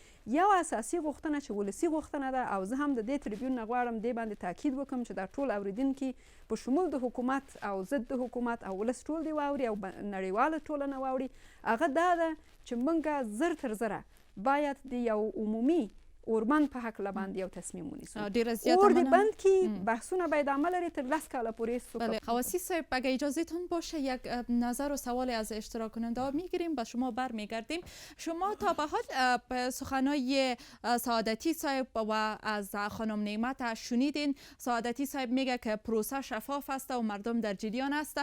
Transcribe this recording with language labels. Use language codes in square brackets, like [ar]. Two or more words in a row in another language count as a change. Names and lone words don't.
[ps] یو اساسي غوښتنه چې ولسي غوښتنه ده او زه هم د دې تریبیون نه غواړم دې باندې تاکید وکړم چې دا ټول اوریدونکي په شمول د حکومت او ضد د حکومت او ولس ټول دې واوري او نړیواله ټولنه واوري. هغه دا ده چې موږ زر تر زره باید د یو عمومي اوربند په هکله باندې یو تصمیم ونیسو. اور دې بند کړي، بحثونه باید عمل لري تر 10 کاله پورې. [fa] بله خواسی صاحب اگه اجازهتون باشه یک نظر و سوال از اشتراک کننده ها میگیریم، با شما برمیگردیم. شما تا به حال سخنهای سعادتی صاحب و از خانم نعمت شنیدین. سعادتی صاحب میگه که پروسه شفاف است و مردم در جریان است.